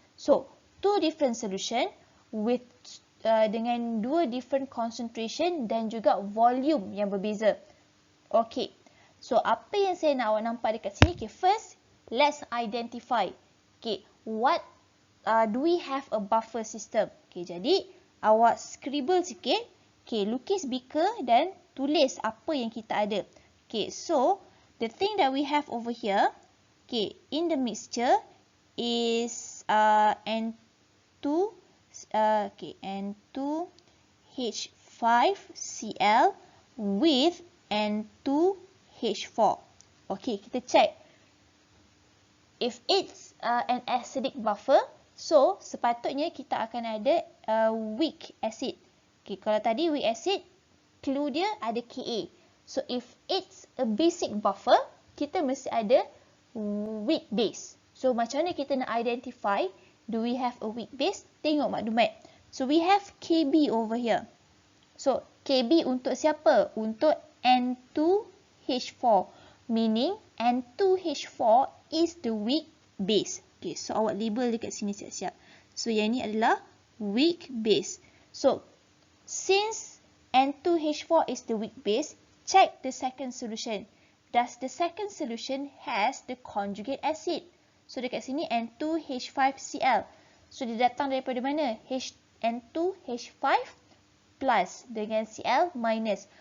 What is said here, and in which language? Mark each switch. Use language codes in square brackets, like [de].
[en] So, two different solution with [ms] dengan dua [en] different concentration [ms] dan juga volume yang berbeza. [en] Okay. [ms] So, apa yang saya nak awak nampak dekat sini? [en] Okay, first, let's identify. Okay, what do we have a buffer system? [ms] Okay, jadi awak scribble sikit. Okay, lukis beaker dan tulis apa yang kita ada. [en] Okay, so the thing that we have over here, okay, in the mixture is N2, okay, N2H5Cl with N2H4. Okay, kita check. If it's an acidic buffer, so [ms] sepatutnya kita akan ada [en] weak acid. Okay, [ms] kalau tadi [en] weak acid, clue dia ada Ka. So if it's a basic buffer, [ms] kita mesti ada [en] weak base. So [ms] macam mana kita nak [en] identify do we have a weak base? [ms] Tengok maklumat. [en] So we have Kb over here. So Kb [ms] untuk siapa? Untuk N2H4. [en] Meaning N2H4 is the weak base. [ms] Okay, so awak label dekat sini siap-siap. So yang ni adalah weak base. [en] So since N2H4 is the weak base, check the second solution. Does the second solution has the conjugate acid? [ms] So dekat sini N2H5Cl. So dia datang daripada mana? N2H5 plus dengan Cl minus.